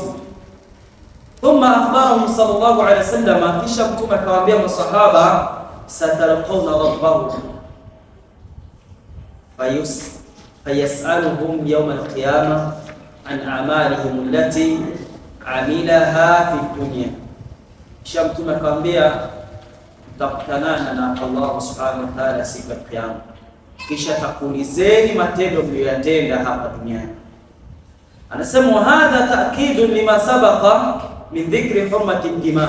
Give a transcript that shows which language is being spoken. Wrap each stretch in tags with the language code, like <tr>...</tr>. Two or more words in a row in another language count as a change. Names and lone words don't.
<ar>ثم أخبرهم صلى الله عليه وسلم,</ar> <sw>kisha Mtume akawaambia masahaba,</sw> <ar>ستلقون ربكم فيسألهم يوم القيامة عن أعمالهم التي عملها في الدنيا.</ar> <sw>Kisha Mtume akawaambia mtakutanana na Allah</sw> <ar>subhanahu wa ta'ala</ar> <sw>siku ya Kiyama, kisha takuulizeni matendo mliyoyatenda hapa duniani.</sw> <ar>Anasema هذا تأكيد لما سبق من ذكر حرمة الدماء.</ar>